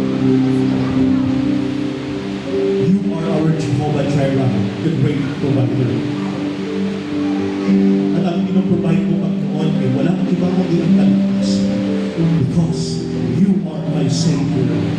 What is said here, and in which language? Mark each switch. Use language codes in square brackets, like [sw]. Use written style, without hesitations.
[en] You are our Jehovah Jireh, the great provider. [tl] At ang pinoprovide mo, Panginoon, ay walang iba kundi ang kalagpas. [en] Because you are my Savior.